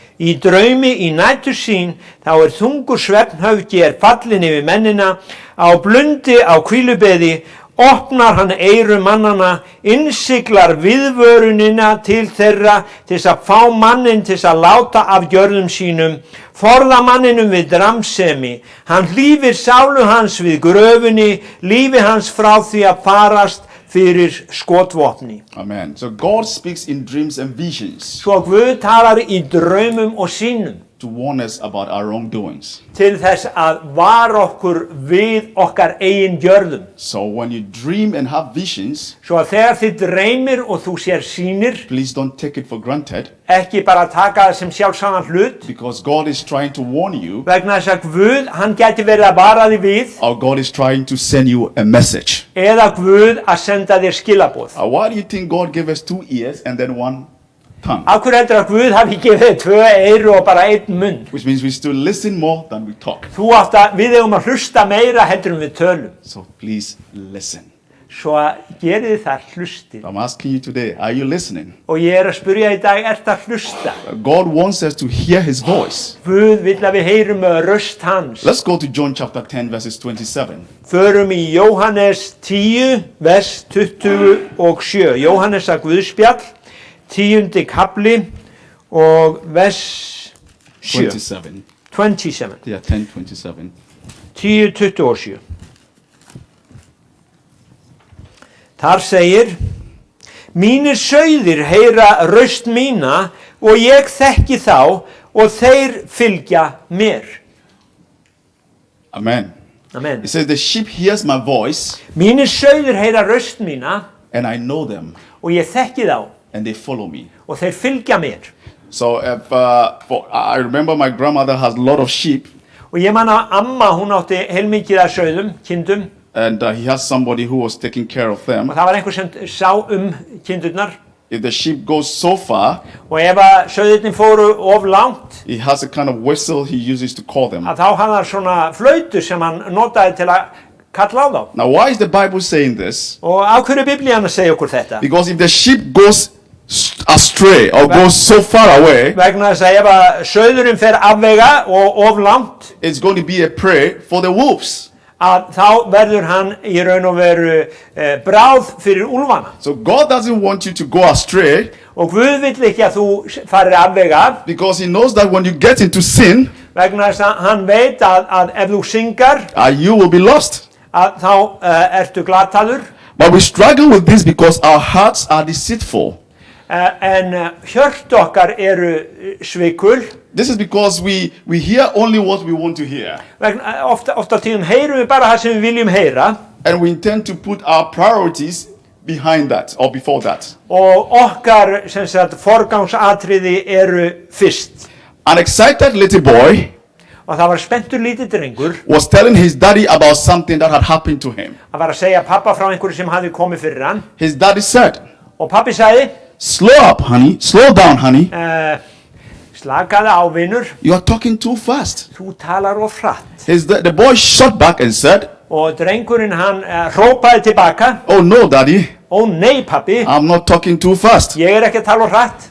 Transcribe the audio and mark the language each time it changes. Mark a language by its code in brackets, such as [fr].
[is] Í draumi í nætur sín, þá þungur svefnhöfgi fallin yfir mennina, á blundi á hvílubeði, opnar hann eyru mannana, innsiglar viðvörunina til þeirra, til þess að fá mannin til þess að láta af gjörðum sínum, forða manninum við dramsemi, hann hlífir sálu hans við gröfunni, lífi hans frá því að farast fyrir skotvopni. Amen. [en] So God speaks in dreams and visions [is] Svo Guð talar í draumum og sýnum [en] to warn us about our wrongdoings. [is] til þess að vara okkur við okkar eigin gjörðum. [en] So when you dream and have visions, [is] Svo að þegar þið dreymir og þú sér sýnir, [en] please don't take it for granted, [is] ekki bara taka það sem sjálfsagðan hlut, [en] because God is trying to warn you, [is] vegna þess að Guð, hann gæti verið að vara þig við, [en] or God is trying to send you a message. [is] eða Guð að senda þér skilaboð. [en] Why do you think God gave us 2 ears and then 1 tongue? [is] Af hverju heldur að Guð hafi gefið þér 2 eyru og bara 1 munn? [en] Which means we still listen more than we talk. [is] Við eigum að hlusta meira heldur en við tölum. [en] So please listen. [is] Svo gerið það hlustið. [en] I'm asking you today, are you listening? [is] Og ég að spyrja í dag, ert að hlusta? [en] God wants us to hear his voice. [is] Guð vill að við heyrum röst hans. [en] Let's go to John chapter 10 verses 27. [is] Förum í Jóhannes 10, vers 27. Jóhannes að Guðspjall, 10. kapli og vers 7. [en] 27. [is] 27. [en] Yeah, 10:27. [is] 10:27. Þar segir, mínir sauðir heyra raust mína og ég þekki þá og þeir fylgja mér. Amen. Amen. [en] It says the sheep hears my voice [is] Mínir sauðir heyra raust mína [en] and I know them [is] og ég þekki þá [en] and they follow me. [is] og þeir fylgja mér. [en] So if, I remember my grandmother has a lot of sheep [is] Og ég man að amma, hún átti heilmikið af sauðum, kindum, [en] and he has somebody who was taking care of them. [is] og það var einhver sem sá kindurnar. [en] If the sheep goes so far, [is] Og ef að sauðirnir fóru of langt, [en] he has a kind of whistle he uses to call them. [is] að þá hafði hann svona flautu sem hann notaði til að kalla á þá. [en] Now, why is the Bible saying this? [is] Og á hverju Biblían að segja okkur þetta? [en] Because if the sheep goes astray or goes so far away, [is] Vegna þess að ef að sauðurinn fer afvega og of langt, [en] it's going to be a prey for the wolves. [is] að þá verður hann í raun og veru bráð fyrir úlfana. [en] So God doesn't want you to go astray [is] Og Guð vill ekki að þú farir afvega, [en] because he knows that when you get into sin, [is] vegna þess að hann veit að ef þú syngar, [en] you will be lost. [is] að þá ertu glataður. [en] But we struggle with this because our hearts are deceitful. [is] En hjört okkar eru svikul. [en] This is because we hear only what we want to hear. [is] Vegna, ofta tíðum heyrum við bara það sem við viljum heyra. [en] And we intend to put our priorities behind that or before that. [is] Og okkar sem sagt forgangsatriði eru fyrst. [en] An excited little boy [is] Og það var spenntur lítið drengur. [en] was telling his daddy about something that had happened to him. [is] Hann var að segja pappa frá einhverju sem hafði komið fyrir hann. [en] His daddy said, [is] Og pappi sagði, [en] slow up, honey. Slow down, honey. [is] slakaði á vinur, [en] You are talking too fast. [is] þú talar of hratt. [en] The boy shot back and said, [is] Og drengurinn hann hrópaði tilbaka, [en] oh no, daddy. [is] ó nei pappi, [en] I'm not talking too fast. [is] ég er ekki að tala of hratt.